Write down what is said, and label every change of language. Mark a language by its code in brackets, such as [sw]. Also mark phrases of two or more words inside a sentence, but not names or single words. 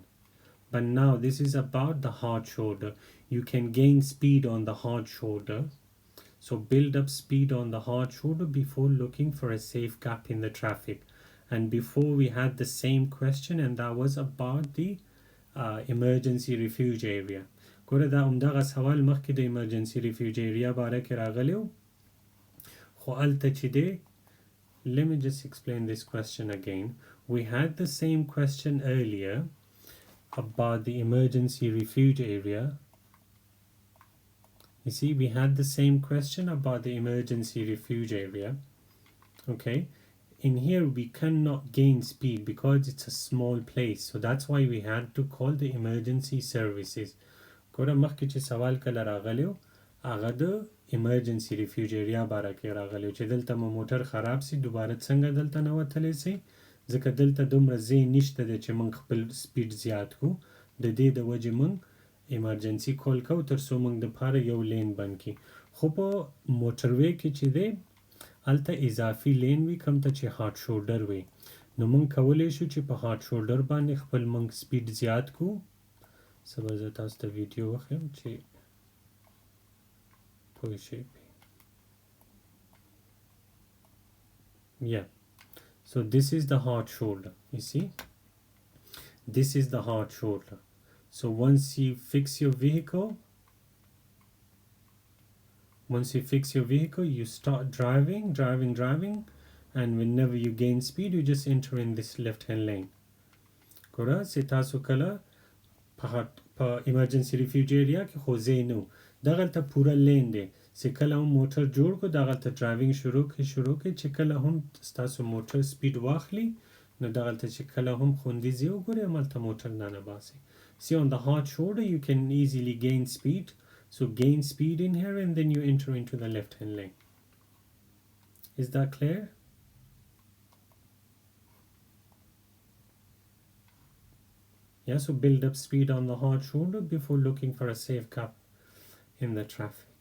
[en] But now this is about the hard shoulder. You can gain speed on the hard shoulder. So build up speed on the hard shoulder before looking for a safe gap in the traffic. And before we had the same question, and that was about the emergency refuge area. [ps] ګوره دا همدغه سوال مخکې د [en] emergency refuge area [ps] باره کې راغلی و خو هلته چې دی [en] let me just explain this question again. We had the same question earlier about the emergency refuge area. You see, we had the same question about the emergency refuge area. Okay, in here we cannot gain speed because it's a small place, so that's why we had to call the emergency services. [ps] ګوره مخکې چې سوال کله راغلی و هغه د [en] emergency refuge area [ps] باره کې راغلی و چې دلته مو موټر خراب سي دوباره څنګه دلته نوتلی سي ځکه دلته دومره ځای نشته دی چې موږ خپل سپیډ زیات کړو د دې د وجې موږ ایمرجنسي کول کوو تر څو موږ دپاره یو لین بند کړي خو په موټروی کې چې دی هلته اضافي لین وي کوم ته چې [en] hard shoulder [ps] وي نو موږ کولی شو چې په [en] hard shoulder [ps] باندې خپل موږ سپیډ زیات کړو سبا زه تاسو ته ویډیو وښیم چې پوه شئ [en] So this is the hard shoulder, you see. This is the hard shoulder. So once you fix your vehicle, you start driving, and whenever you gain speed, you just enter in this left-hand lane. [ps] ګوره سې تاسو کله په [en] emergency refuge area [ps] کې خوځې نو. دغلته پوره لین دی چې کله هم موټر جوړ کو دغلته ډرایوینګ شروع کې چې کله هم ستاسو موټر سپیډ واخلي نو دغلته چې کله هم خوندي ځای وګورئ هملته موټر نه باسي. [en] See, on the hard shoulder you can easily gain speed. So gain speed in here and then you enter into the left hand lane. Is that clear? Yeah, so build up speed on the hard shoulder before looking for a safe gap in the traffic.